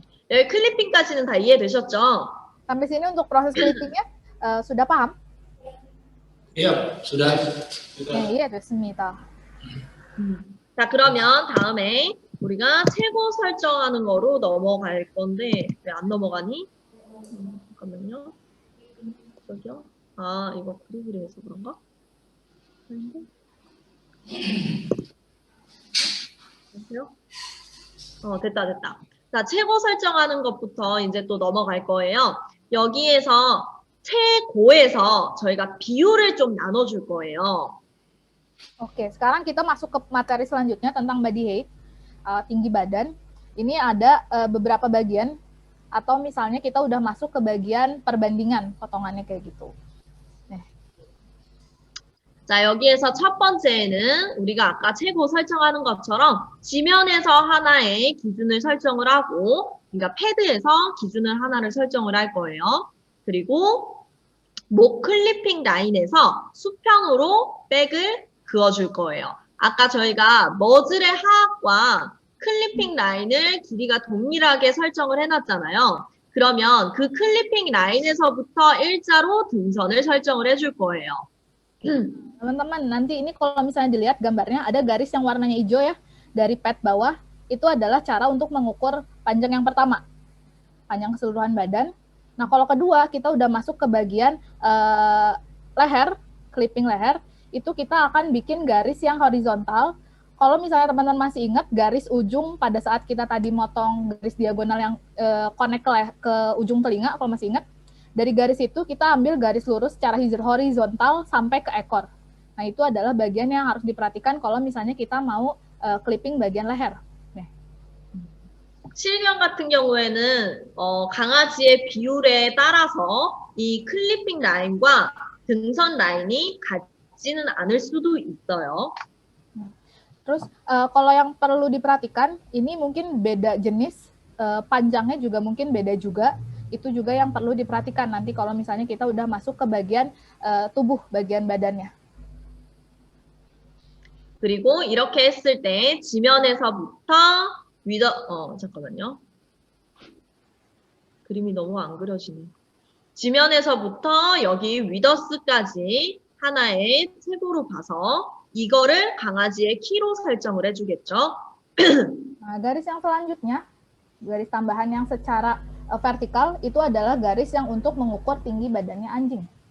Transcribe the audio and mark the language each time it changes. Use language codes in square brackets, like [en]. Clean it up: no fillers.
[ko] 여기 클리핑까지는 다 이해되셨죠? [id] Sampai sini untuk proses clippingnya sudah paham? Iya, sudah. [ko] 네, 이해됐습니다. 자, 그러면 다음에 우리가 최고 설정하는 거로 넘어갈 건데 왜 안 넘어가니? 잠깐만요. 저기요. 아, 이거 그리그리해서 그런가? 아닌데? 됐어요? 됐다. 자, 최고 설정하는 것부터 이제 또 넘어갈 거예요. 여기에서 최고에서 저희가 비율을 좀 나눠줄 거예요. [id] Oke, sekarang kita masuk ke materi selanjutnya tentang body height, tinggi badan. Ini ada beberapa bagian, atau misalnya kita udah masuk ke bagian perbandingan potongannya kayak gitu. [ko] 자, 여기에서 첫 번째는 우리가 아까 최고 설정하는 것처럼 지면에서 하나의 기준을 설정을 하고, 그러니까 패드에서 기준을 하나를 설정을 할 거예요. 그리고 목 클리핑 라인에서 수평으로 백을 그어줄 거예요. 아까 저희가 머즐의 하악과 클리핑 라인을 길이가 동일하게 설정을 해놨잖아요. 그러면 그 클리핑 라인에서부터 일자로 등선을 설정을 해줄 거예요. [id] Teman-teman, nanti ini kalau misalnya dilihat gambarnya ada garis yang warnanya hijau ya, dari pad bawah, itu adalah cara untuk mengukur panjang yang pertama, panjang keseluruhan badan. Nah, kalau kedua, kita udah masuk ke bagian leher, clipping leher, itu kita akan bikin garis yang horizontal. Kalau misalnya teman-teman masih ingat, garis ujung pada saat kita tadi motong garis diagonal yang connect ke ujung telinga, kalau masih ingat, dari garis itu kita ambil garis lurus secara horizontal sampai ke ekor. Nah, itu adalah bagian yang harus diperhatikan kalau misalnya kita mau clipping bagian leher. [ko] 실견 같은 경우에는 강아지의 비율에 따라서 이 클리핑 라인과 등선 라인이 같지는 않을 수도 있어요. [id] Terus kalau yang perlu diperhatikan, ini mungkin beda jenis, panjangnya juga mungkin beda juga. Itu juga yang perlu diperhatikan nanti kalau misalnya kita udah masuk ke bagian tubuh, bagian badannya. [ko] 그리고 이렇게 했을 때 지면에서부터 잠깐만요. 그림이 너무 안 그려지네. 지면에서부터 여기 위더스까지 하나의 책으로 봐서 이거를 강아지의 키로 설정을 해주겠죠. [id] Nah, garis yang selanjutnya, garis tambahan yang secara vertikal itu adalah garis yang untuk mengukur tinggi badannya anjing.